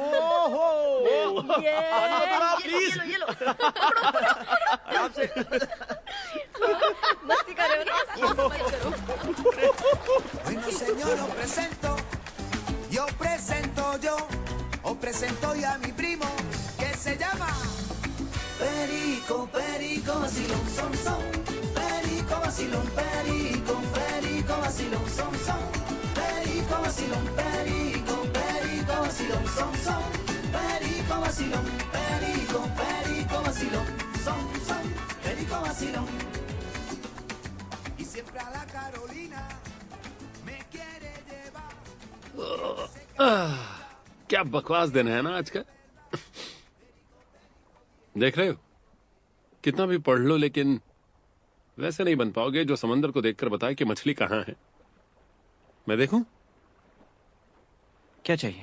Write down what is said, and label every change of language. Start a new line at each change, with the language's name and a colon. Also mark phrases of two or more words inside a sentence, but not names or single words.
Hindi: प्लीज। ये लो। मस्ती कर रहे हो ना?
Spanish: Bueno, señor, os presento ya a mi primo, que se llama Perico, Perico, vacilón, son, son. Perico, vacilón, Perico, Perico, vacilón, son, son. Perico, vacilón, Perico, Perico, vacilón, son, son. Perico, vacilón, Perico, Perico, vacilón, son, son. Perico, vacilón. Y siempre a la Carolina me quiere llevar.
Hindi: क्या बकवास दिन है ना आज का। देख रहे हो, कितना भी पढ़ लो लेकिन वैसे नहीं बन पाओगे जो समंदर को देखकर बताए कि मछली कहाँ है। मैं देखूं? क्या चाहिए?